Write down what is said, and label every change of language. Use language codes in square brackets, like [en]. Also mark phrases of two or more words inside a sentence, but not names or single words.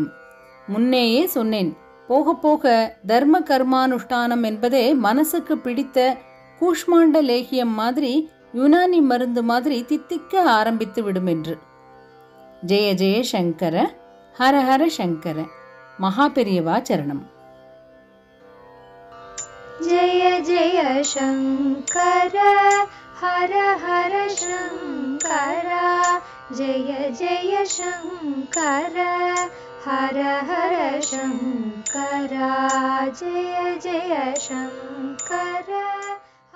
[ta] முன்னேயே சொன்னேன், போக போக தர்ம கர்மானுஷ்டானம் என்பதே மனசுக்கு பிடித்த கூஷ்மாண்ட லேகியம் மாதிரி, யுனானி மருந்து மாதிரி தித்திக்க ஆரம்பித்து விடும் என்று. [sa] जय जय शङ्कर, हर हर शङ्कर. [ta] மகாபெரியவா சரணம். [sa] जय जय शङ्कर, हर हर शङ्करा जय जय शङ्कर हर हर शङ्करा जय जय शङ्कर।